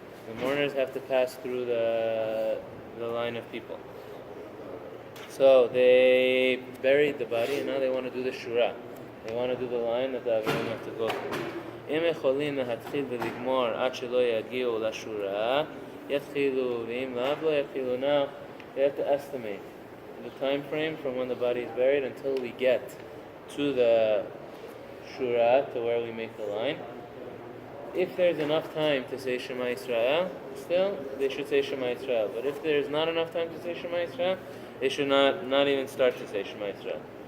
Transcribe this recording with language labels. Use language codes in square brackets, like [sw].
[en] The mourners have to pass through the line of people. So they buried the body, and now they want to do the shura. They want to do the line that the avelim have to go through. [he] אם יכולים להתחיל ולגמור עד שלא יגיעו לשורה, יתחילו, ואם לאו לא יתחילו. [en] Now, they have to estimate the time frame from when the body is buried until we get to the shura, to where we make the line. If there's enough time to say Shema Yisrael, still, they should say Shema Yisrael. But if there's not enough time to say Shema Yisrael, they should not even start to say Shema Yisrael.